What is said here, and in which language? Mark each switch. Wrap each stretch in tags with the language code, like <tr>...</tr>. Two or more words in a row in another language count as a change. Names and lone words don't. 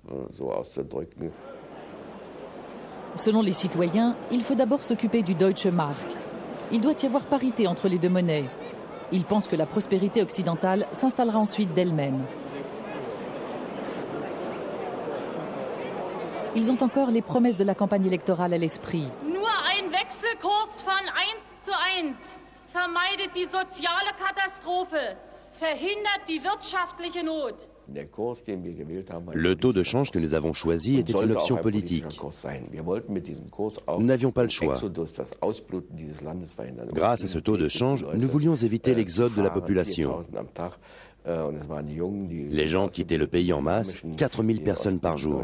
<fr>Selon les citoyens, il faut d'abord s'occuper du Deutsche Mark. Il doit y avoir parité entre les deux monnaies. Ils pensent que la prospérité occidentale s'installera ensuite d'elle-même. Ils ont encore les promesses de la campagne électorale à l'esprit.</fr> <de>Nur ein Wechselkurs von 1:1 vermeidet die soziale Katastrophe, verhindert die wirtschaftliche Not.</de> <fr>Le taux de change que nous avons choisi était une option politique. Nous n'avions pas le choix. Grâce à ce taux de change, nous voulions éviter l'exode de la population. Les gens quittaient le pays en masse, 4000 personnes par jour.</fr>